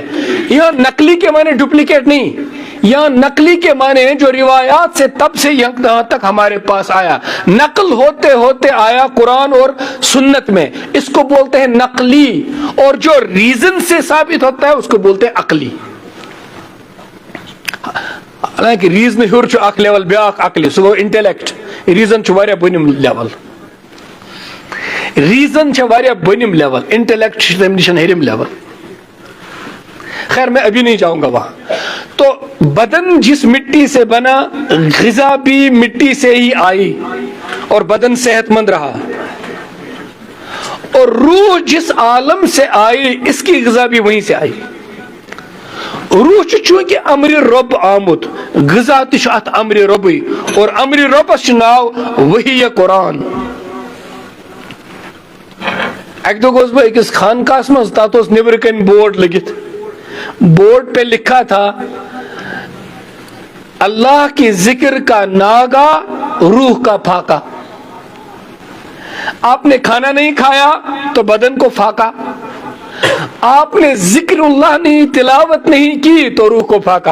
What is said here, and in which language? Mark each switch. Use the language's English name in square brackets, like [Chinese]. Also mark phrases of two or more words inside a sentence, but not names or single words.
[Urdu] یہاں نقلی کے معنی ڈپلیکیٹ نہیں, یہاں نقلی کے معنی ہیں جو روایات سے تب سے یہاں تک ہمارے پاس آیا, نقل ہوتے ہوتے آیا قرآن اور سنت میں, اس کو بولتے ہیں نقلی. اور جو ریزن سے ثابت ہوتا ہے اس کو بولتے ہیں عقلی. [Kashmiri] حالانکہ ریزن ہر چھ اخ لیول بیاکھ عقلی, سو گو انٹیلیکٹ. ریزن چھ واریاہ بنم لیول, ریزن چھ واریاہ بنم لیول, انٹیلیکٹ چھ تم نشن ہرم لیول. [Urdu] خیر میں ابھی نہیں جاؤں گا وہاں. تو بدن جس مٹی سے بنا غذا بھی مٹی سے ہی آئی اور بدن صحت مند رہا, اور روح جس عالم سے آئی اس کی غذا بھی وہیں سے آئی. [Kashmiri] روح چونکہ امر رب آمت, غذا تہ ات امر ربی, اور امر ربس ناو وحی قرآن. اک دہ گوس بہ أکس خانقاہس مز, تات اوس نیبر کن بورڈ لگت, [Urdu] بورڈ پہ لکھا تھا اللہ کی ذکر کا ناگا روح کا پھاکا. آپ نے کھانا نہیں کھایا تو بدن کو پھاکا, آپ نے ذکر اللہ نہیں تلاوت نہیں کی تو روح کو پھاکا.